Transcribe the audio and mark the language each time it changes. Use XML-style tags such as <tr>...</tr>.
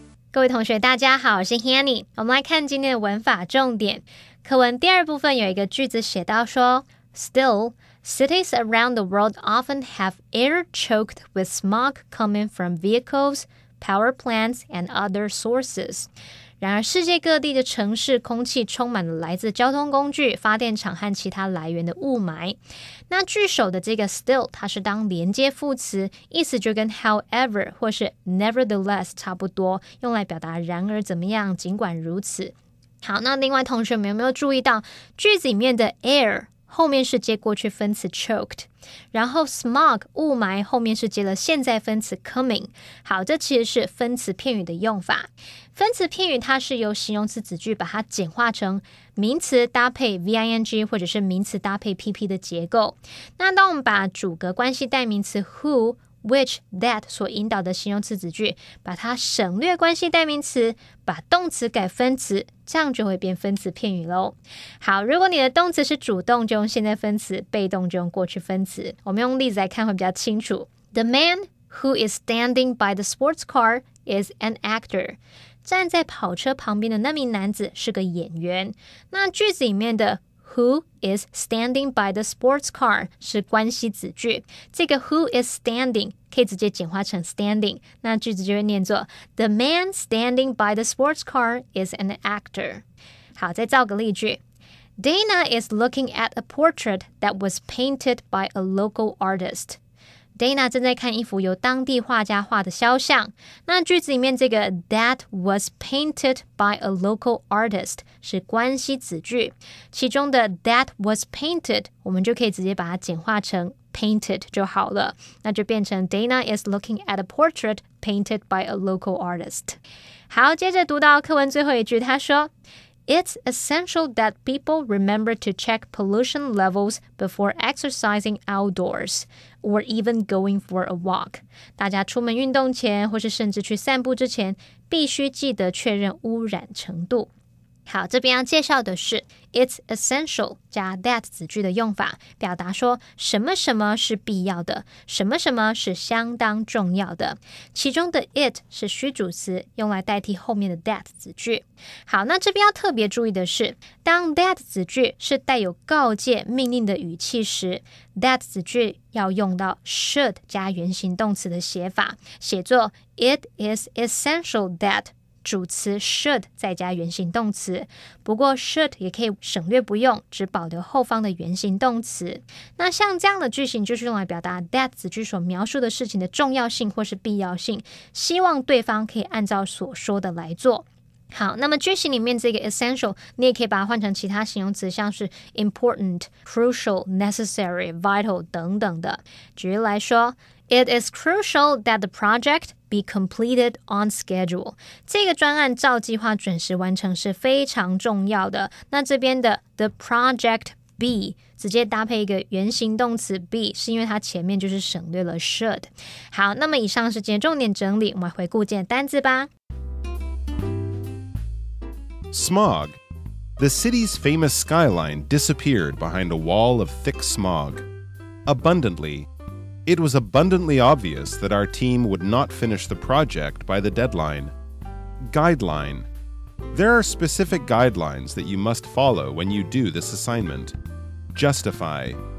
<zh>各位同学大家好，我是 Hanny。我们来看今天的文法重点。课文第二部分有一个句子写到说</zh> <en>Still, cities around the world often have air choked with smog coming from vehicles, power plants, and other sources.</en> <zh>然而世界各地的城市空气充满了来自交通工具、发电厂和其他来源的雾霾。那句首的这个 still 它是当连接副词，意思就跟 however 或是 nevertheless 差不多，用来表达然而怎么样，尽管如此。好，那另外同学们有没有注意到句子里面的 air后面是接过去分词 choked， 然后 smog 雾霾后面是接了现在分词 coming。好，这其实是分词片语的用法。分词片语它是由形容词子句把它简化成名词搭配 VING 或者是名词搭配 PP 的结构。那当我们把主格关系代名词 who which, that 所引导的形容词子句，把它省略关系代名词，把动词改分词，这样就会变分词片语咯。好，如果你的动词是主动，就用现在分词，被动就用过去分词。我们用例子来看会比较清楚。</zh> <en>The man who is standing by the sports car is an actor.</en> <zh>站在跑车旁边的那名男子是个演员。那句子里面的</zh> <en>Who is standing by the sports car</en> <zh>是关系子句，这个 who is standing 可以直接简化成 standing， 那句子就会念作</zh> <en>The man standing by the sports car is an actor。</en> <zh>好，再造个例句。</zh> <en>Dana is looking at a portrait that was painted by a local artist。</en> <zh>Dana 正在看一幅由当地画家画的肖像。那句子里面这个</zh> <en>that was painted by a local artist 是</en> <zh>关系子句，其中的</zh> <en>that was painted</en> <zh>我们就可以直接把它简化成</zh> <en>painted</en> <zh>就好了，那就变成</zh> <en>Dana is looking at a portrait painted by a local artist。</en> <zh>好，接着读到课文最后一句，他说</zh> <en>It's essential that people remember to check pollution levels before exercising outdoors or even going for a walk.</en> <zh>大家出门运动前，或是甚至去散步之前，必须记得确认污染程度。好，这边要介绍的是 It's essential 加 that 子句的用法，表达说什么什么是必要的，什么什么是相当重要的。其中的 it 是虚主词，用来代替后面的 that 子句。好，那这边要特别注意的是，当 that 子句是带有告诫命令的语气时， that 子句要用到 should 加原形动词的写法，写作 It is essential that主词 should 再加原形动词，不过 should 也可以省略不用，只保留后方的原形动词。那像这样的句型就是用来表达 that 子句所描述的事情的重要性或是必要性，希望对方可以按照所说的来做。好，那么句型里面这个 essential 你也可以把它换成其他形容词，像是 important, crucial, necessary, vital 等等的。举例来说</zh> <en>It is crucial that the project be completed on schedule.</en> <zh>这个专案照计划准时完成是非常重要的。那这边的</zh> <en>the project</en> <zh>be 直接搭配一个原形动词 be 是因为它前面就是省略了 should。好，那么以上是今天重点整理，我们回顾今天单字吧。</zh> <en>Smog. The city's famous skyline disappeared behind a wall of thick smog. Abundantly. It was abundantly obvious that our team would not finish the project by the deadline. Guideline. There are specific guidelines that you must follow when you do this assignment. Justify.</en>